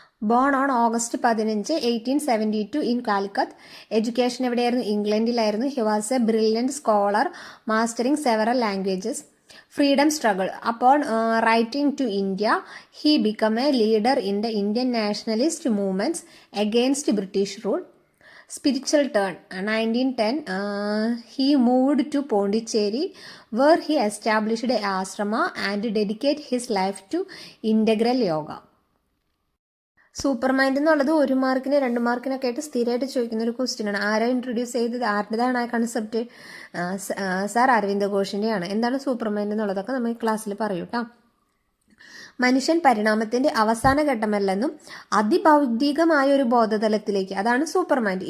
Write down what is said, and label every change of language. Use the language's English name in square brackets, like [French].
[English] Born on August 15, 1872 in Calicut. [Malayalam] Education എവിടെയായിരുന്നു? ഇംഗ്ലണ്ടിലായിരുന്നു. [English] He was a brilliant scholar, mastering several languages. Freedom struggle. Upon writing to India he become a leader in the Indian nationalist movements against British rule. Spiritual turn. 1910 he moved to Pondicherry where he established a ashrama and dedicated his life to integral yoga. [Malayalam] Super mind എന്നുള്ളത് 1 മാർക്കിന് 2 മാർക്കിനൊക്കെ ആയിട്ട് സ്ഥിരമായിട്ട് ചോദിക്കുന്ന ഒരു question ആണ്. ആരാ introduce ചെയ്തത്? ആരുടേതാണ് ആ കൺസെപ്റ്റ്? സാർ അരവിന്ദ ഘോഷിൻ്റെയാണ്. എന്താണ് സൂപ്പർ മൈൻഡ് എന്നുള്ളതൊക്കെ നമ്മൾ ഈ ക്ലാസ്സിൽ പറയൂ കേട്ടോ. മനുഷ്യൻ പരിണാമത്തിന്റെ അവസാന ഘട്ടമല്ലെന്നും അതിഭൗതികമായ ഒരു ബോധതലത്തിലേക്ക്, അതാണ് സൂപ്പർ മൈൻഡ്.